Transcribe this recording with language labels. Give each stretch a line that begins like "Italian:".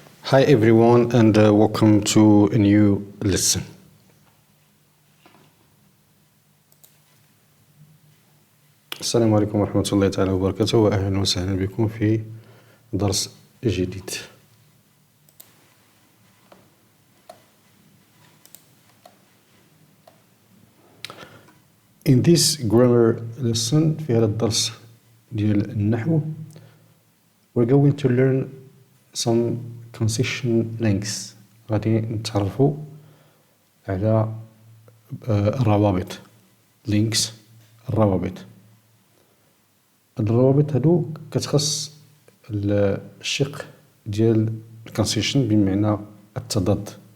English: Hi everyone and welcome to a new lesson.
Arabic: السلام عليكم ورحمة الله تعالى وبركاته وأهلا وسهلا بكم في درس جديد.
English: In this grammar lesson
Arabic: في هذا الدرس ديال النحو
English: we're going to learn some concession links.
Arabic: غادي نتعرفوا على الروابط links الروابط. الروابط هادو كتخص الشق ديال الكونسيشن بمعنى التضاد.